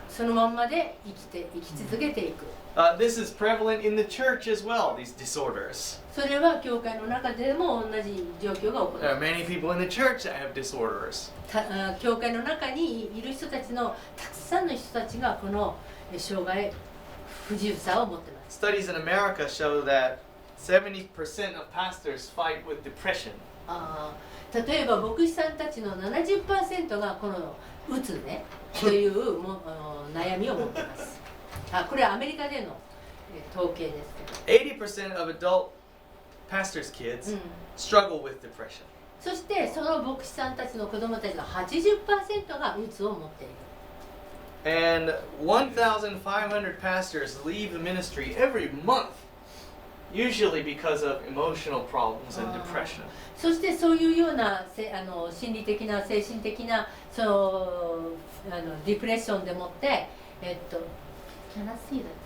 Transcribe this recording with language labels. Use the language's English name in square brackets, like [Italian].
[Japanese] そのまんまで生き続けていく。 [English] This is prevalent in the church as well, these disorders. [Japanese] それは教会の中でも同じ状況が起こ [English] There are [Japanese] る。 [English] many people in the church that have disorders. [Japanese] 教会の中にいる人たちのたくさんの人たちがこの障害不自由さを持っています。 [English] Studies in America show that 70% of pastors fight with depression. [Japanese] 例えば牧師さんたちの 70% がこのうつねという悩みを持っています。これはアメリカでの統計ですけど。 [English] 80% of adult pastors' kids struggle with depression. [Japanese] そしてその牧師さんたちの子供たちの 80% がうつを持っている。 [English] And 1,500 pastors leave the ministry every month, usually because of emotional problems and depression. [Japanese] そしてそういうような心理的な精神的なそのディプレッションでもって [English] Can I see that?